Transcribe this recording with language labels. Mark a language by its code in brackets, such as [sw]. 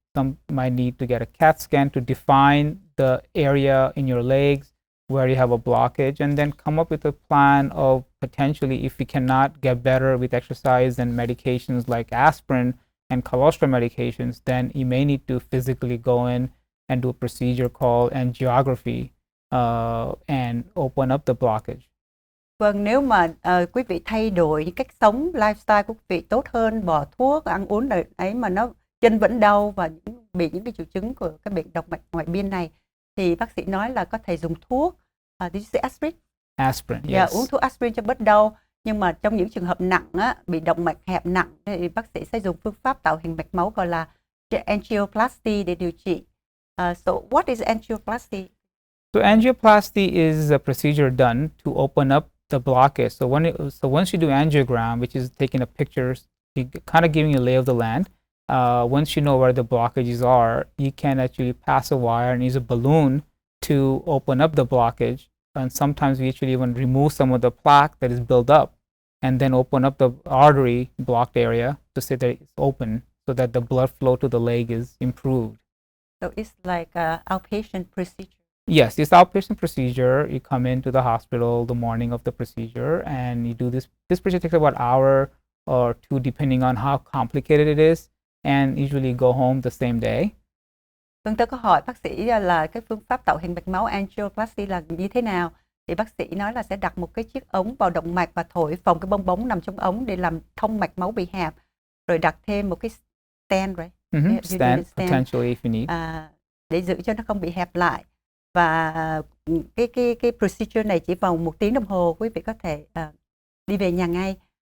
[en] Some might need to get a CAT scan to define the area in your legs where you have a blockage, and then come up with a plan of potentially, if you cannot get better with exercise and medications like aspirin and cholesterol medications, then you may need to physically go in and do a procedure called angiography and open up the blockage. [vi] Vâng, nếu mà quý vị thay đổi những cách sống, lifestyle của quý vị tốt hơn, bỏ thuốc, ăn uống ấy mà nó chân vẫn đau và bị những cái triệu chứng của cái bệnh động mạch ngoại biên này, thì bác sĩ nói là có thể dùng thuốc, [en] did you say aspirin? Aspirin, yes. [vi] Yeah, uống thuốc aspirin cho bớt đau. Nhưng mà trong những trường hợp nặng á, bị động mạch hẹp nặng thì bác sĩ sẽ dùng phương pháp tạo hình mạch máu gọi là angioplasty để điều trị. [en] So what is angioplasty? So angioplasty is a procedure done to open up the blockage. So once you do angiogram, which is taking a pictures, kind of giving you a lay of the land. Once you know where the blockages are, you can actually pass a wire and use a balloon to open up the blockage. And sometimes we actually even remove some of the plaque that is built up and then open up the artery blocked area to say that it's open so that the blood flow to the leg is improved. So it's like an outpatient procedure? Yes, it's outpatient procedure. You come into the hospital the morning of the procedure and you do this. This procedure takes about an hour or two depending on how complicated it is, and usually go home the same day. [vi] Vâng, tôi có hỏi bác sĩ là cái phương pháp tạo hình mạch máu angioplasty là như thế nào. Thì bác sĩ nói là sẽ đặt một cái chiếc ống vào động mạch và thổi phồng cái bong bóng nằm trong ống để làm thông mạch máu bị hẹp. Rồi đặt thêm một cái stent, [en] right? Stent, potentially if you need. [vi] Để giữ cho nó không bị hẹp lại. Và cái procedure này chỉ vào 1 tiếng đồng hồ, quý vị có thể đi về nhà ngay.